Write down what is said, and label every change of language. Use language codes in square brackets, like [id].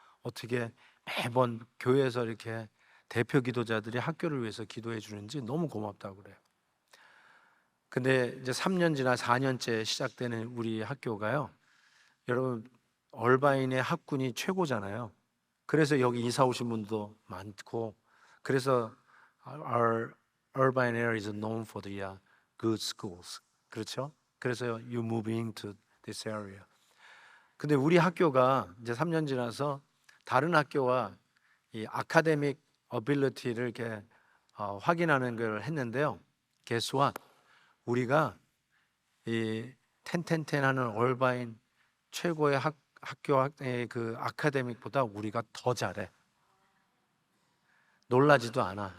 [ko] 어떻게 매번 교회에서 이렇게 대표 기도자들이 학교를 위해서 기도해 주는지 너무 고맙다고 그래요. 근데 이제 3년 지나 4년째 시작되는 우리 학교가요, 여러분 얼바인의 학군이 최고잖아요. 그래서 여기 이사 오신 분도 많고, 그래서 [en] our urban area is known for the good schools. [ko] 그렇죠? [en] 그래서 you move into this area. [ko] 근데 우리 학교가 이제 3년 지나서 다른 학교와 이 아카데믹 어빌리티를 이렇게 확인하는 걸 했는데요. [en] Guess what? [ko] 우리가 이 텐텐텐하는 얼바인 최고의 학교의 그 아카데믹보다 우리가 더 잘해. 놀라지도 않아.